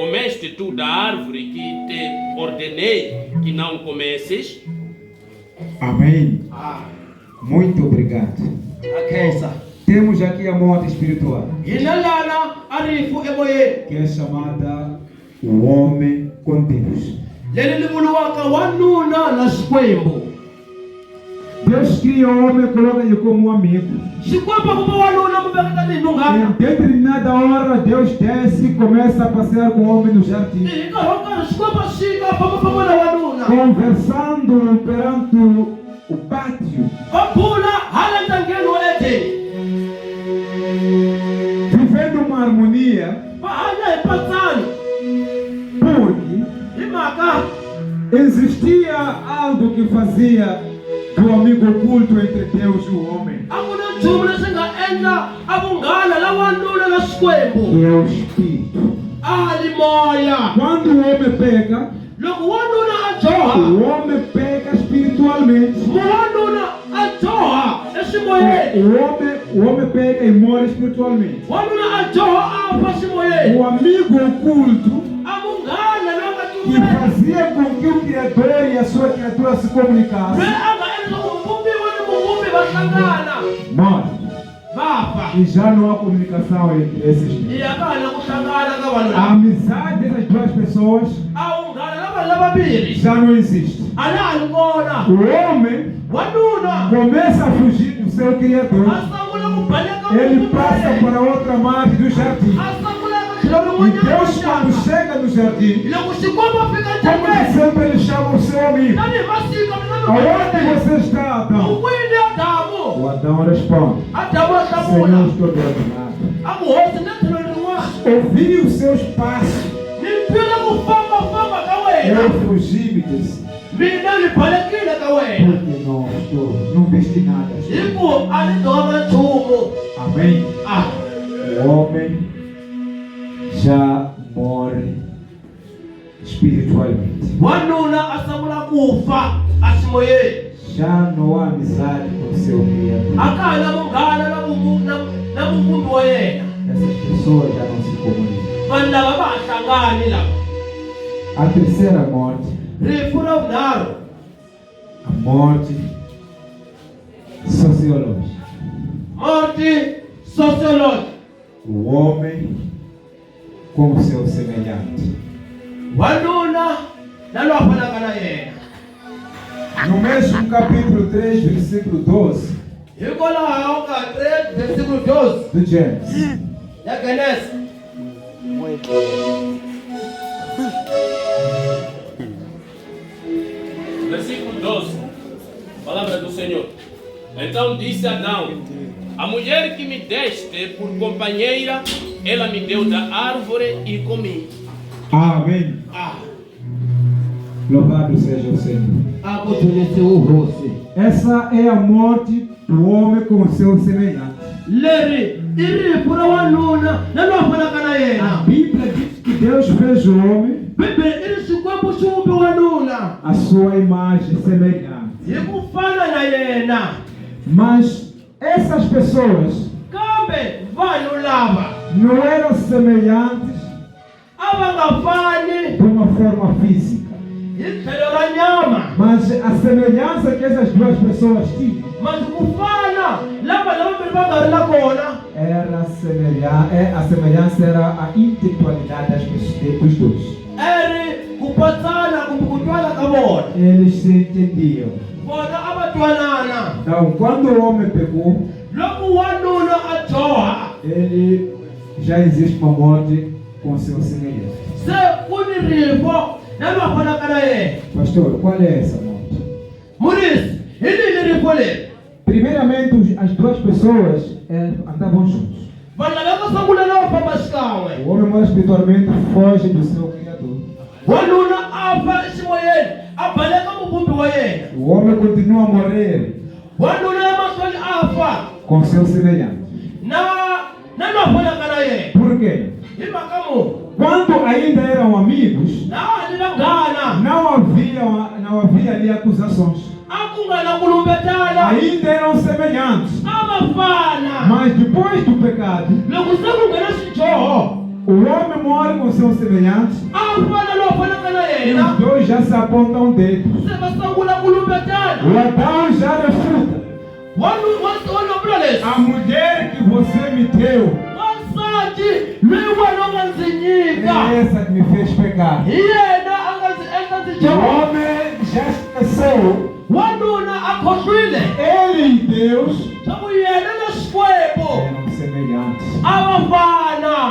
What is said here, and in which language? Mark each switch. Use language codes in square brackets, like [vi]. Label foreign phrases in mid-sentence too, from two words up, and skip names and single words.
[pt] comeste tu da árvore que te ordenei que não comesses? Amém. Ah, Muito obrigado. [ts] akhensa. [pt] Temos aqui a morte espiritual, [ts] Hinalana arifu emoyeni. [pt] que é chamada o homem com Deus. [ts] Leli livuluwaka wanuna na Xikwembu. [pt] Deus cria o homem e coloca ele como um amigo. [ts] Xikwembu kuva wanuna muveka tani [pt] Em [ts] nungana. [pt] determinada hora, Deus desce e começa a passear com o homem no jardim, [ts] Ikahoka Xikwembu xika pamwe na wanuna. [pt] conversando perante o pátio, [ts] Vapula hala ntangeni wa Edeni. [pt] vivendo uma harmonia, [ts] Va hanya hi patsani. [pt] porque [ts] Hi mhaka [pt] existia algo que fazia do amigo oculto entre Deus e o homem, [ts] a ku na nchumu leswi nga endla a vunghana la wanuna na Xikwembu. [pt] que é o Espírito. [ts] Ali moya. [pt] Quando o homem peca, [ts] Loko wanuna a joha. [pt] o homem peca espiritualmente. [ts] Wanuna a joha eximoyeni. [pt] O homem peca e morre espiritualmente. [ts] Wanuna a joha a fa ximoyeni. [pt] O amigo oculto [ts] A munghana loyi nga [pt] que [ts] tumela. [pt] fazia com que o Criador e a sua criatura se [ts] Loyi [pt] comunicassem, [ts] a nga endla ku muvumbiwa ni muvumbi va hlangana. [pt] morre. [ts] Va fa. [pt] E já não há comunicação entre esses dois. [ts] Iya ka ha na ku hlangana ka vanhu A lava. [pt] amizade das duas pessoas [ts] A vunghana la vanhu lavambirhi. [pt] já não existe. [ts] A la ha ri kona. [pt] O homem [ts] Wanuna [pt] começa a fugir do seu Criador. [ts] a sungula ku baleka [pt] Ele [ts] muvumbi wa [pt] passa [ts] yena. [pt] para outra margem do jardim. [ts] A sungula ka tlhelo [pt] E [ts] rin'wanyana ra [pt] Deus, quando [ts] xaka. [pt] chega no jardim, [ts] Loko Xikwembu a fika [pt] como de [ts] ndyangwini. [pt] sempre ele chama o seu amigo. [ts] Tanihi masika [pt] Aonde você está, Adão? [ts] uwini Adamu. [pt] O Adão responde: [ts] Adamu a [pt] Senhor, [ts] hlamula. [pt] estou dominado. [ts] A ku hosi na tlhelo rin'wana. [pt] Ouvi os seus passos. [ts] Ni twile ku fambafamba ka wena. [pt] Eu fugi, me disse. [ts] Mina ni balekile ka wena. [pt] Porque não vesti nada. [ts] Hi ku a ni dova nchumu. [pt] Amém? Ah, O homem já morre espiritualmente. [ts] wanuna a sungula ku fa a ximoyeni. [pt] Já não há amizade com o seu Criador. [ts] A ka ha na munghana na muvumbi wa yena. [pt] Essas pessoas já não se comunicam. [ts] Vanhu lava va ha hlangani lava. [pt] A terceira morte, [ts] Rifu ra vunharhu. [pt] a morte sociológica. Morte sociológica. O homem com o seu semelhante. [ts] Wanuna na loyi a fanaka na yena. [pt] No mesmo capítulo 3, versículo 12 [ts] Hikwalaho ka 3 versículo 12 [pt] do Gênesis, [ts] ya Genesi. [pt] Versículo 12. Palavra do Senhor. Então disse Adão: a mulher que me deste por companheira, ela me deu da árvore e comi. amém. Ah, Louvado seja o Senhor. [ts] a ku thonisiwa hosi. [pt] Essa é a morte do homem com o seu semelhante. [ts] Leri i rifu ra wanuna na loyi a fanaka na A yena. [pt] Bíblia diz que Deus fez o homem [ts] Bibele i ri Xikwembu xi vumbi wanuna [pt] à sua imagem semelhante. [ts] hi ku fana na yena. [pt] Mas essas pessoas [ts] Kambe vanhu lava [pt] não eram semelhantes [ts] a va nga fani [pt] de uma forma física. [ts] hi tlhelo ra nyama. [pt] Mas a semelhança que essas duas pessoas tinham [ts] Mas ku fana lava lavambirhi va nga ri na kona. [pt] era a semelhança era a intelectualidade dos dois. [ts] Eri ku patsana kumbe ku twala ka vona. [pt] Eles se entendiam. [ts] Vona a va twanana. [pt] Então, quando o homem pecou, [ts] Loko wanuna a joha [pt] ele já existe uma morte com seu semelhante. [ts] se ku ni rifo na loyi a fanaka na yena. [pt] Pastor, qual é essa morte? [ts] Murisi hi lini rifo leri. [pt] Primeiramente, as duas pessoas andavam juntos. [ts] Vanhu lava nga sungula na va famba xikan'we. [pt] O homem morre espiritualmente, foge do seu Criador. [ts] Wanuna a fa eximoyeni a baleka muvumbi wa yena. [pt] O homem continua a morrer [ts] Wanuna emahlweni a fa [pt] com seu semelhante. [ts] na loyi a fanaka na yena. [pt] Por quê? [ts] Hi mhaka muni [pt] Quando ainda eram amigos, [ts] na ha ni vanghana [pt] não havia ali acusações. [ts] a ku nga na ku lumbetana. [pt] Ainda eram semelhantes. [ts] A va fana. [pt] Mas depois do pecado, [ts] Loko se ku nghena xidyoho [pt] o O homem morre com seus semelhantes. [ts] afana lowu fanaka na [pt] E [ts] yena [pt] os dois já se apontam o dedo. [ts] se va sungula ku lumbetana [pt] O Adão já refuta. [ts] wanuna leswi [pt] A mulher que você me deu [ts] wansati loyi wena u nga ndzi nyika [pt] é essa que me fez pecar. [ts] hi yena a nga ndzi endla ndzi [pt] O [ts] dya [pt] homem já esqueceu. [ts] wanuna a khohlwile [pt] Ele e Deus [ts] swa ku yena na Xikwembu [pt] eram semelhantes. [ts] a va fana